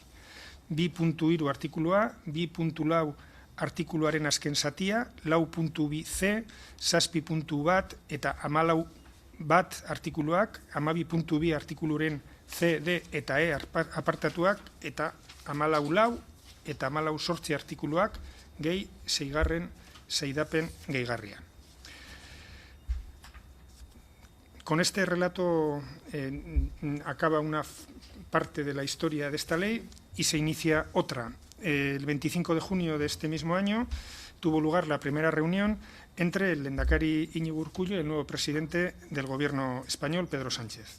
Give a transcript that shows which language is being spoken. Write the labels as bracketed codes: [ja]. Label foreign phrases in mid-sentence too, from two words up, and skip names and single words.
[eu] 2.3 artikulua, 2.4 artikuluaren azken zatia, 4.2c, 7.1 eta 14.1 artikuluak, 12.2 artikuluren C, D eta E apartatuak eta 14 eta 14 artikuluak gehi 6. Seidapen gehigarria. [es] Con este relato acaba una parte de la historia de esta ley y se inicia otra. El 25 de junio de este mismo año tuvo lugar la primera reunión entre el lehendakari Iñigo Urkullu y el nuevo presidente del Gobierno español, Pedro Sánchez.